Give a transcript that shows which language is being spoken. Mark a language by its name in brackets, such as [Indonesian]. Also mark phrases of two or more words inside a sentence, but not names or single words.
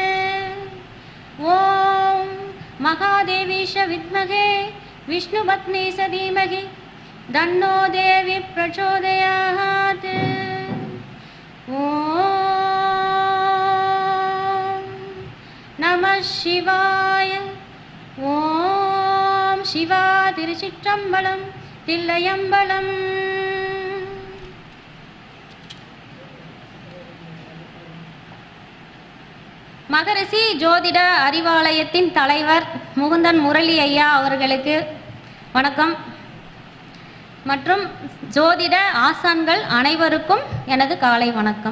[Sanskrit] ओम महादेवी च विद्महे विष्णुपत्नी च धीमहि तन्नो देवी प्रचोदयात्। ओम नमः शिवाय। ओम शिवा तिरुचिट्टम्बलं तिल्लयम्बलं। [Tamil] மகரிஷி ஜோதிட அறிவாலயத்தின் தலைவர் முகுந்தன் முரளி ஐயா அவர்களுக்கு வணக்கம். மற்றும் ஜோதிட ஆசான்கள் அனைவருக்கும் எனது காலை வணக்கம்.